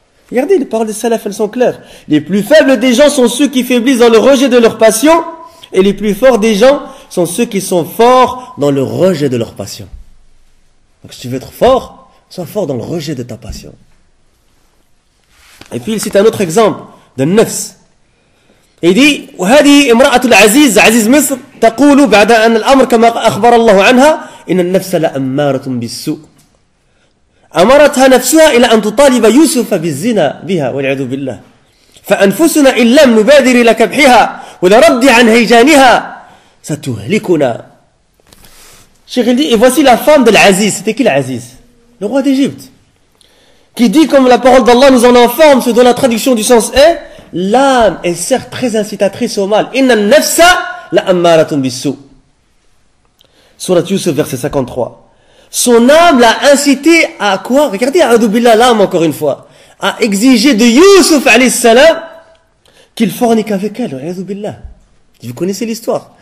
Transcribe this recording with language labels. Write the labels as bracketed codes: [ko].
[fr] Regardez, les paroles des salaf, elles sont claires. Les plus faibles des gens sont ceux qui faiblissent dans le rejet de leur passion, et les plus forts des gens sont ceux qui sont forts dans le rejet de leur passion. Donc si tu veux être fort, sois fort dans le rejet de ta passion. Et puis il cite un autre exemple de Nefs. Il dit [ar] وهذه امرأة العزيز عزيز مصر تقول بعد أن الأمر كما أخبر الله عنها إن النفس لأمارة بالسوء أمرتها نفسها إلى أن تطالب يوسف بالزنا بها والعياذ بالله فأنفسنا إن لم نبادر إلى كبحها ولرد عن هيجانها ستهلكنا. [fr] Cheikh il dit et voici la femme de l'Aziz. C'était qui l'Aziz? le roi d'Égypte, qui dit, comme la parole d'Allah nous en informe, ce dont la traduction du sens est, l'âme est certes très incitatrice au mal. [ar] Inna nafsa la ammaratun bis-su. Surat Yusuf, verset 53. [fr] Son âme l'a incité à quoi? Regardez, a'udhu billah, l'âme encore une fois, à exiger de Yusuf alayhi salam qu'il fornique avec elle. A'udhu billah. Vous connaissez l'histoire.